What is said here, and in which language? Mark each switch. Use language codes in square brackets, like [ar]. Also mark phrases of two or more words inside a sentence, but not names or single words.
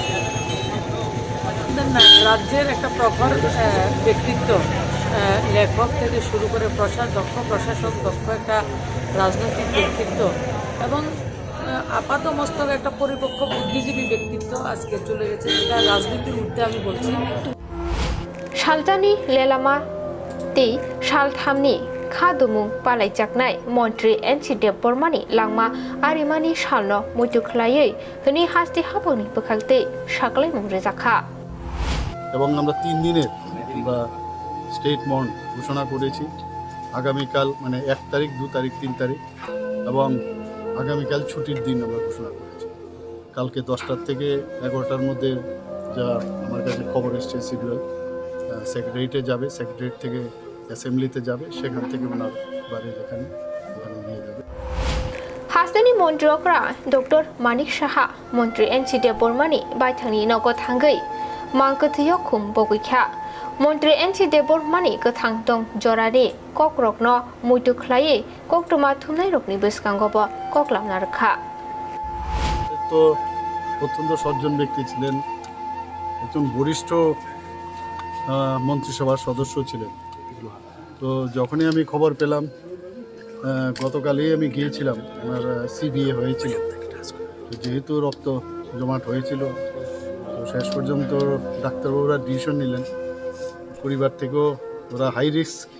[bn] রাজ্যের একটা প্রখর ব্যক্তিত্ব লেখক থেকে শুরু করে দক্ষ প্রশাসক দক্ষ একটা রাজনৈতিক ব্যক্তিত্ব এবং আপাত মস্তক একটা পরিপক্ক বুদ্ধিজীবী ব্যক্তিত্ব আজকে চলে গেছে এটা রাজনীতির ঊর্ধ্বে আমি বলছি [trp] শালজানি লেলামা তে শালথামনি খাদুমুং পালাইজাকনাই মন্ত্রি NC Debbarmani langma arimani shalno muitukhlayei hini hasti haboni bokhalte saklaimung rejakha [bn] এবং আমরা 3 দিনের বা [en] state mourn [bn] ঘোষণা করেছি আগামীকাল মানে 1 তারিখ 2 তারিখ 3 তারিখ এবং আগামীকাল ছুটির দিন আমরা ঘোষণা করেছি কালকে 10টার থেকে 11টার মধ্যে যা আমার কাছে খবর এসেছে শিডিউল সেক্রেটারিয়েটে যাবে সেক্রেটারিয়েট থেকে অ্যাসেম্বলিতে যাবে সেখান থেকে ওনার বাড়ির এখানে নিয়ে যাবে [trp] হাসদানি মন্ত্রি অকরা ডক্টর মানিক সাহা মন্ত্রি NC Debbarmani বাইথাংনি নগো থাঙ্গৈ mangkthio khum bogikha Montri NC Debbarmani kathang tong jorani kokrokno muitu khlai koktuma thumnai rokni beskangobo koklamna rakha [bn] তো অত্যন্ত সজ্জন ব্যক্তি ছিলেন একজন বরিষ্ঠ মন্ত্রিসভার সদস্য ছিলেন তো যখনই আমি খবর পেলাম গতকালই আমি গিয়েছিলাম আমার CBA হয়েছিল যেহেতু রক্ত জমাট হয়েছিল শেষ পর্যন্ত ডাক্তারবাবুরা ডিসিশন নিলেন পরিবার থেকেও ওরা [en] high risk